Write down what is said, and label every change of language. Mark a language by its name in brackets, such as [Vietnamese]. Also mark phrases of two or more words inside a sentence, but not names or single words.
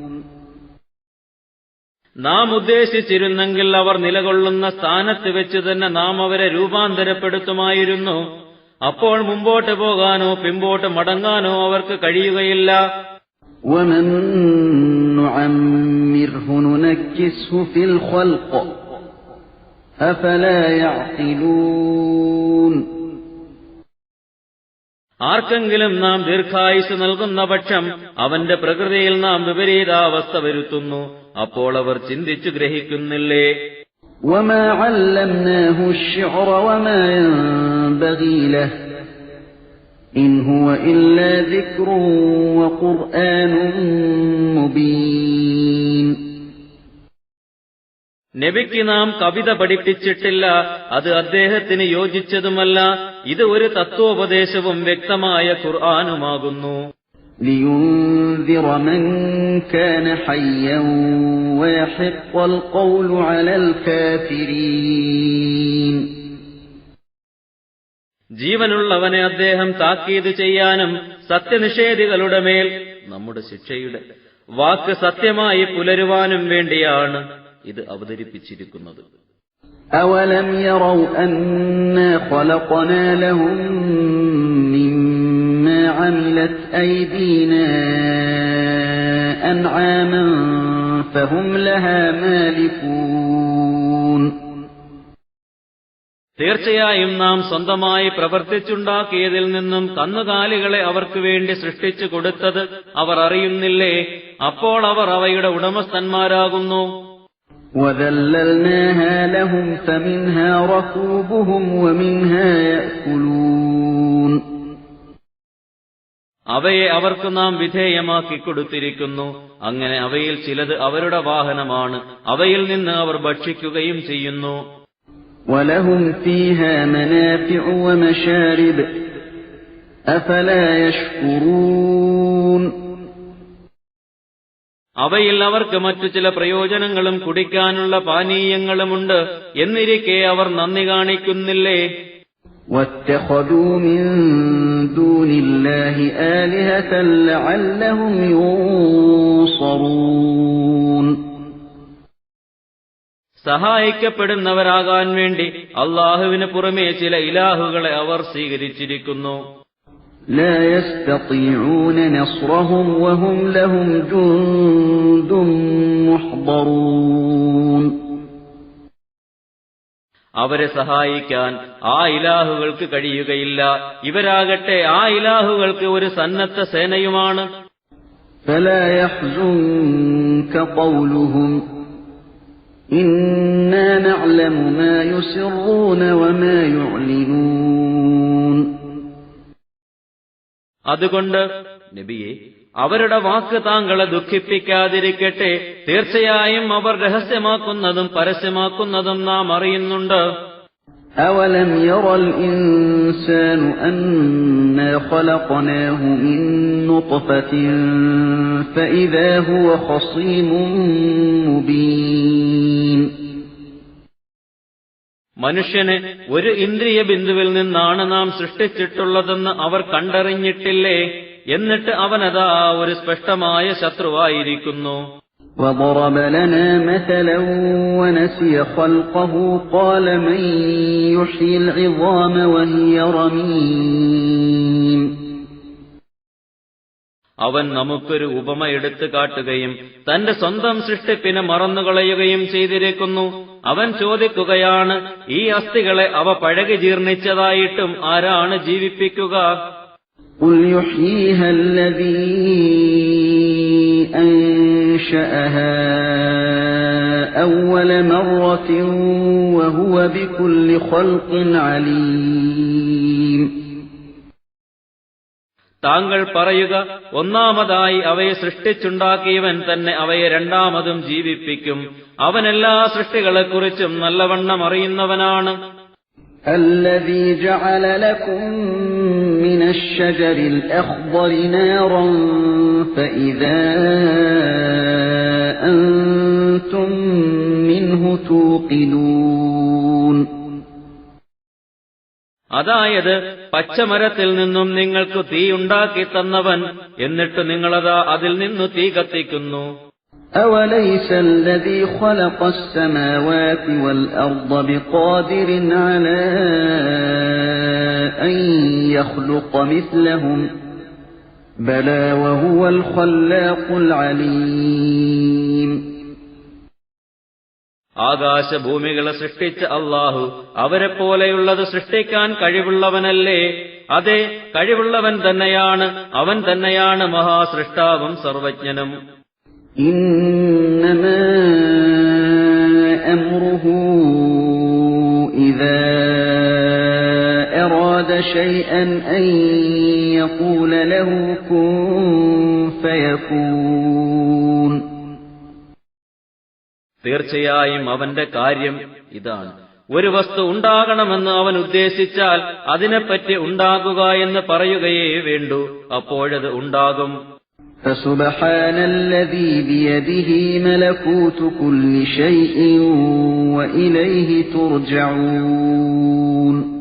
[Malayalam] നാം ഉദ്ദേശിച്ചിരുന്നെങ്കിൽ അവർ നിലകൊള്ളുന്ന സ്ഥാനത്ത് വെച്ച് തന്നെ നാം അവരെ രൂപാന്തരപ്പെടുത്തുമായിരുന്നു. അപ്പോൾ മുമ്പോട്ട് പോകാനോ പിമ്പോട്ട് മടങ്ങാനോ അവർക്ക് കഴിയുകയില്ല. [Arabic] وَمَن نُّعَمِّرْهُ نُنَكِّسْهُ فِي الْخَلْقِ أَفَلَا يَعْقِلُونَ. [Malayalam] ആർക്കെങ്കിലും നാം ദീർഘായുസ് നൽകുന്ന പക്ഷം അവന്റെ പ്രകൃതിയിൽ നാം വിപരീതാവസ്ഥ വരുത്തുന്നു. അപ്പോൾ അവർ ചിന്തിച്ചു ഗ്രഹിക്കുന്നില്ലേ? [Arabic] وَمَا عَلَّمْنَاهُ الشِّعْرَ وَمَا يَنبَغِي لَهُ إِنْ هُوَ إِلَّا ذِكْرٌ وَقُرْآنٌ مُبِينٌ. [Malayalam] നബിക്ക് നാം കവിത പഠിപ്പിച്ചിട്ടില്ല. അത് അദ്ദേഹത്തിന് യോജിച്ചതുമല്ല. ഇത് ഒരു തത്വോപദേശവും വ്യക്തമായ ഖുർആനുമാകുന്നു. [Arabic] لِيُنذِرَ مَن كَانَ حَيًّا وَيَحِقَّ الْقَوْلُ عَلَى الْكَافِرِينَ. [Malayalam] ജീവനുള്ളവനെ അദ്ദേഹം താക്കീത് ചെയ്യാനും സത്യനിഷേധികളുടെ മേൽ നമ്മുടെ ശിക്ഷയുടെ വാക്ക് സത്യമായി പുലരുവാനും വേണ്ടിയാണ് ഇത് അവതരിപ്പിച്ചിരിക്കുന്നത്. [Arabic] أَوَلَمْ يَرَوْا أَنَّا خَلَقْنَا لَهُم مِّمَّا عَمِلَتْ أَيْدِينَا أَنْعَامًا فَهُمْ لَهَا مَالِكُونَ. [Malayalam] തീർച്ചയായും നാം സ്വന്തമായി പ്രവർത്തിച്ചുണ്ടാക്കിയതിൽ നിന്നും കന്നുകാലികളെ അവർക്ക് വേണ്ടി സൃഷ്ടിച്ചു കൊടുത്തത് അവർ അറിയുന്നില്ലേ? അപ്പോൾ അവർ അവയുടെ ഉടമസ്ഥന്മാരാകുന്നു. [Arabic] وَذَلَّلْنَاهَا لَهُمْ فَمِنْهَا رَكُوبُهُمْ وَمِنْهَا يَأْكُلُونَ. [Malayalam] അവയെ അവർക്ക് നാം വിധേയമാക്കി കൊടുത്തിരിക്കുന്നു. അങ്ങനെ അവയിൽ ചിലത് അവരുടെ വാഹനമാണ്. അവയിൽ നിന്ന് അവർ ഭക്ഷിക്കുകയും ചെയ്യുന്നു. [Arabic] وَلَهُمْ فِيهَا مَنَافِعُ وَمَشَارِبُ أَفَلَا يَشْكُرُونَ. [Malayalam] അവയിൽ അവർക്ക് മറ്റു ചില പ്രയോജനങ്ങളും കുടിക്കാനുള്ള പാനീയങ്ങളുമുണ്ട്. എന്നിരിക്കെ അവർ നന്ദി കാണിക്കുന്നില്ലേ? [Arabic] وَاتَّخَذُوا مِن دُونِ اللَّهِ آلِهَةً لَّعَلَّهُمْ يُنصَرُونَ. [Malayalam] സഹായിക്കപ്പെടുന്നവരാകാൻ വേണ്ടി അള്ളാഹുവിന് പുറമേ ചില ഇലാഹുകളെ അവർ സ്വീകരിച്ചിരിക്കുന്നു. [Arabic] لا يستطيعون نصرهم وهم لهم جند محضرون. [Malayalam] അവരെ സഹായിക്കാൻ ആ ഇലാഹുകൾക്ക് കഴിയുകയില്ല. ഇവരാകട്ടെ ആ ഇലാഹുകൾക്ക് ഒരു സന്നദ്ധ സേനയുമാണ്. [Arabic] فلا يحزنك قولهم إنا نعلم ما يسرون وما يعلنون. [Malayalam] അതുകൊണ്ട് നബിയെ, അവരുടെ വാക്ക് താങ്കളെ ദുഃഖിപ്പിക്കാതിരിക്കട്ടെ. തീർച്ചയായും അവർ രഹസ്യമാക്കുന്നതും പരസ്യമാക്കുന്നതും നാം അറിയുന്നുണ്ട്. [Arabic] أَوَلَمْ يَرَ الْإِنسَانُ أَنَّا خَلَقْنَاهُ مِن نُّطْفَةٍ فَإِذَا هُوَ خَصِيمٌ مُّبِينٌ. [Malayalam] മനുഷ്യനെ ഒരു ഇന്ദ്രിയ ബിന്ദുവിൽ നിന്നാണ് നാം സൃഷ്ടിച്ചിട്ടുള്ളതെന്ന് അവർ കണ്ടറിഞ്ഞിട്ടില്ലേ? എന്നിട്ട് അവനതാ ഒരു സ്പഷ്ടമായ ശത്രുവായിരിക്കുന്നു. [Arabic] وضرب لنا مثلا ونسي خلقه قال من يحيي العظام وهي رميم. [Malayalam] അവൻ നമുക്കൊരു ഉപമ എടുത്തു കാട്ടുകയും തന്റെ സ്വന്തം സൃഷ്ടിപ്പിനെ മറന്നുകളയുകയും ചെയ്തിരിക്കുന്നു. അവൻ ചോദിക്കുകയാണ്, ഈ അസ്ഥികളെ അവ പഴകി ജീർണിച്ചതായിട്ടും ആരാണ് ജീവിപ്പിക്കുക? [Arabic] قل يحييها الذي أنشأها أول مرة وهو بكل خلق عليم. [Malayalam] താങ്കൾ പറയുക, ഒന്നാമതായി അവയെ സൃഷ്ടിച്ചുണ്ടാക്കിയവൻ തന്നെ അവയെ രണ്ടാമതും ജീവിപ്പിക്കും. അവൻ എല്ലാ സൃഷ്ടികളെക്കുറിച്ചും നല്ലവണ്ണം അറിയുന്നവനാണ്. [Arabic] الذي جعل لكم من الشجر الأخضر نارا فإذا أنتم منه توقدون. [Malayalam] അതായത് പച്ചമരത്തിൽ നിന്നും നിങ്ങൾക്ക് തീ ഉണ്ടാക്കി തന്നവൻ, എന്നിട്ട് നിങ്ങളതാ അതിൽ നിന്നു തീ കത്തിക്കുന്നു. [Arabic] أوليس الذي خلق السماوات والأرض بقادر على أن يخلق مثلهم بلى وهو الخلاق العليم. [Malayalam] ആകാശഭൂമികളെ സൃഷ്ടിച്ച അല്ലാഹു അവരെപ്പോലെയുള്ളത് സൃഷ്ടിക്കാൻ കഴിവുള്ളവനല്ലേ? അതെ, കഴിവുള്ളവൻ തന്നെയാണ്. അവൻ തന്നെയാണ് മഹാസൃഷ്ടാവും സർവജ്ഞനും. [Arabic] إنما أمره إذا أراد شيئا أن يقول له كن فيكون. [Malayalam] തീർച്ചയായും അവന്റെ കാര്യം ഇതാണ്. ഒരു വസ്തു ഉണ്ടാകണമെന്ന് അവൻ ഉദ്ദേശിച്ചാൽ അതിനെപ്പറ്റി ഉണ്ടാകുക എന്ന് പറയുകയേ വേണ്ടൂ, അപ്പോഴത് ഉണ്ടാകും. [Arabic] فسبحان الذي بيده ملكوت كل شيء وإليه ترجعون.